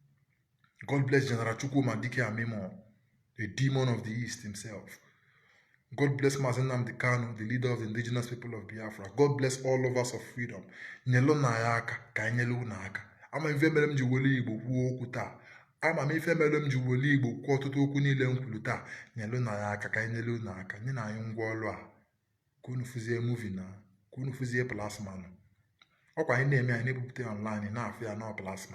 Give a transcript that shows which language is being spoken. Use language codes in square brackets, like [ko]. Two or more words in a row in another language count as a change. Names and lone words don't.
[en] God bless General Chukwuma Dike Amimo, the demon of the East himself. God bless Mazen Nnamdi Kanu, the leader of the indigenous people of Biafra. God bless all lovers of freedom. [ig] Nyelu na ya aka ka anyị nyelu na aka. Ama ife mere m ji wole Igbo kwuo okwu taa. Ama m ife mere m ji wole Igbo kwuo ọtụtụ okwu niile m kwuru taa. Nyelu na ya aka ka anyị nyelu na aka. Nye na anyị ngwa ọrụ a. Ka unu fụzie movie na. Ka unu fụzie plasma nọ. Ọkwa anyị na-eme anyị na-ebupụta online na-afụ ya na plasma.